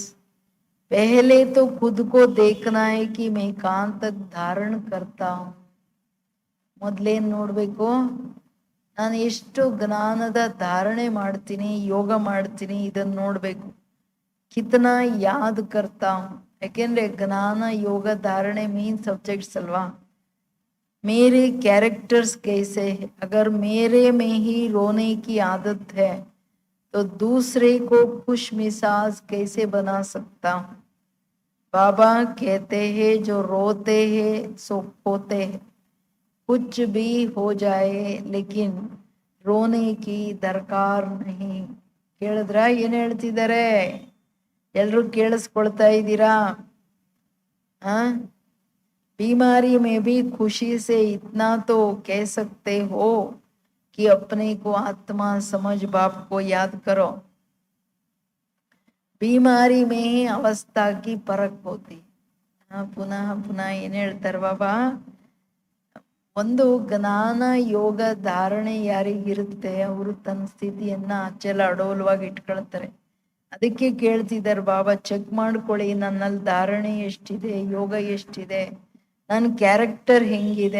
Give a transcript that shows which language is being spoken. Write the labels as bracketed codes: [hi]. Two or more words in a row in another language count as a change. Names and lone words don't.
[hi] पहले तो खुद को देखना है कि मैं कहाँ तक धारण करता हूं. [kn] ಮೊದ್ಲೇನ್ ನೋಡ್ಬೇಕು? ನಾನು ಎಷ್ಟು ಜ್ಞಾನದ ಧಾರಣೆ ಮಾಡ್ತೀನಿ, ಯೋಗ ಮಾಡ್ತೀನಿ, ಇದನ್ನ ನೋಡ್ಬೇಕು. [hi] कितना याद करता हूं. [kn] ಯಾಕೆಂದ್ರೆ ಜ್ಞಾನ ಯೋಗ ಧಾರಣೆ [en] main subjects [kn] ಅಲ್ವಾ. [hi] मेरे कैरेक्टर्स कैसे है? अगर मेरे में ही रोने की आदत है तो दूसरे को खुश मिजाज कैसे बना सकता हूँ? बाबा कहते हैं जो रोते हैं सो खोते हैं. कुछ भी हो जाए लेकिन रोने की दरकार नहीं. [kn] ಕೇಳಿದ್ರ ಏನ್ ಹೇಳ್ತಿದ್ದಾರೆ? ಎಲ್ರು ಕೇಳಿಸ್ಕೊಳ್ತಾ ಇದ್ದೀರಾ? [hi] बीमारी में भी खुशी से इतना तो कह सकते हो कि अपने को आत्मा समझ बाप को याद करो. बीमारी में ही अवस्था की परख होती. [kn] ಪುನಃ ಪುನಃ ಏನ್ ಹೇಳ್ತಾರೆ ಬಾಬಾ? ಒಂದು ಜ್ಞಾನ ಯೋಗ ಧಾರಣೆ ಯಾರಿಗಿರುತ್ತೆ ಅವರು ತನ್ನ ಸ್ಥಿತಿಯನ್ನ ಅಚ್ಚಲ ಅಡೋಲವಾಗಿ ಇಟ್ಕೊಳ್ತಾರೆ. ಅದಕ್ಕೆ ಕೇಳ್ತಿದ್ದಾರೆ ಬಾಬಾ, ಚೆಕ್ ಮಾಡ್ಕೊಳ್ಳಿ ನನ್ನಲ್ಲಿ ಧಾರಣೆ ಎಷ್ಟಿದೆ, ಯೋಗ ಎಷ್ಟಿದೆ, ನನ್ನ ಕ್ಯಾರೆಕ್ಟರ್ ಹೆಂಗಿದೆ.